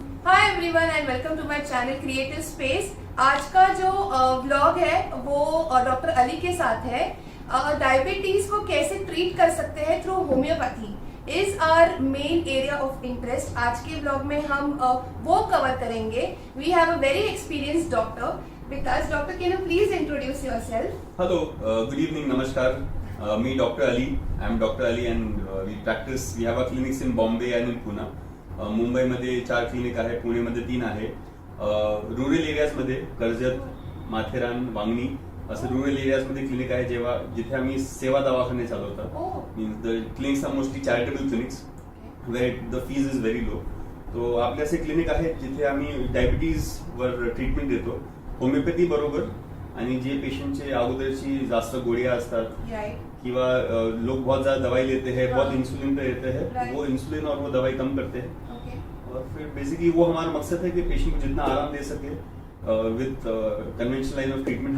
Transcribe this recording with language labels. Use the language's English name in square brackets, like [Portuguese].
[English] Everyone and welcome to my channel Creative Space. [Hindi] आज का जो व्लॉग है वो डॉक्टर अली के साथ है। डायबिटीज को कैसे ट्रीट कर सकते हैं [English] Through homeopathy is our main area of interest. [Hindi] आज के व्लॉग में हम वो कवर करेंगे। [English] We have a very experienced doctor with us. Doctor, can you please introduce yourself? Hello, good evening, namaskar. Me Dr. Ali. I am Dr. Ali and we practice. We have our clinics in Bombay and in Pune. [Marathi] मुंबईमध्ये 4 clinic आहे, पुणेमध्ये 3 आहे. Rural एरियाजमध्ये Karjat, Matheran, Vangani असं rural एरियाजमध्ये clinic आहे जिथे आम्ही सेवा दवाखाने चालवतात. [English] Means the clinics are mostly charitable clinics where the fees is very low. [Marathi] तो आपले असे क्लिनिक आहेत जिथे आम्ही डायबिटीज वर ट्रीटमेंट देतो होमिओपॅथी बरोबर. आणि जे पेशेंटचे अगोदरची जास्त गोळ्या असतात किंवा [Hindi] लोग बहुत ज्यादा दवाई लेते हैं, बहुत इंसुलिन पे लेते हैं, वो इंसुलिन और वो दवाई कम करते हैं. और फिर बेसिकली वो हमारा मकसद है कि पेशेंट को जितना आराम दे सके [English] With conventional line of treatment.